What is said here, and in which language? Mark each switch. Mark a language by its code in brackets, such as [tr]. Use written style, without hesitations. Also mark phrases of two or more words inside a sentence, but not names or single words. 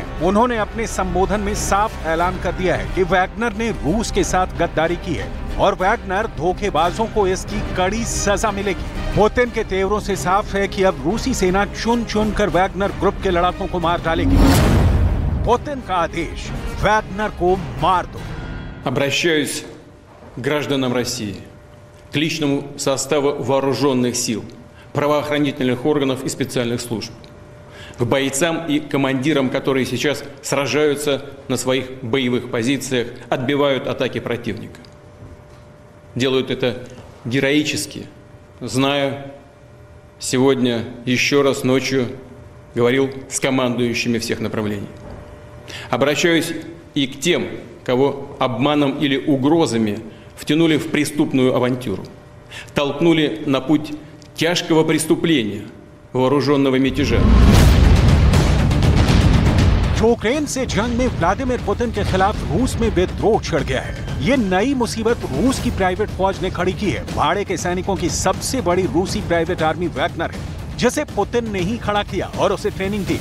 [hi] उन्होंने अपने संबोधन में साफ ऐलान कर दिया है कि वैगनर ने रूस के साथ गद्दारी की है और वैगनर धोखेबाजों को इसकी कड़ी सजा मिलेगी। पुतिन के तेवरों से साफ है कि अब रूसी सेना चुन चुन कर वैगनर ग्रुप के लड़ाकों को मार डालेगी। पुतिन का आदेश, वैगनर को मार दो। [ru] Обращаюсь к гражданам России, к личному составу вооруженных сил, правоохранительных органов и специальных служб, к бойцам и командирам, которые сейчас сражаются на своих боевых позициях, отбивают атаки противника. Делают это героически, зная, сегодня еще раз ночью говорил с командующими всех направлений. Обращаюсь и к тем, кого обманом или угрозами втянули в преступную авантюру, толкнули на путь тяжкого преступления, вооруженного мятежа. [hi] यूक्रेन से जंग में व्लादिमीर पुतिन के खिलाफ रूस में विद्रोह छिड़ गया है। ये नई मुसीबत रूस की प्राइवेट फौज ने खड़ी की है। भाड़े के सैनिकों की सबसे बड़ी रूसी [en] private army [hi] वैगनर है, जिसे पुतिन ने ही खड़ा किया और उसे ट्रेनिंग दी।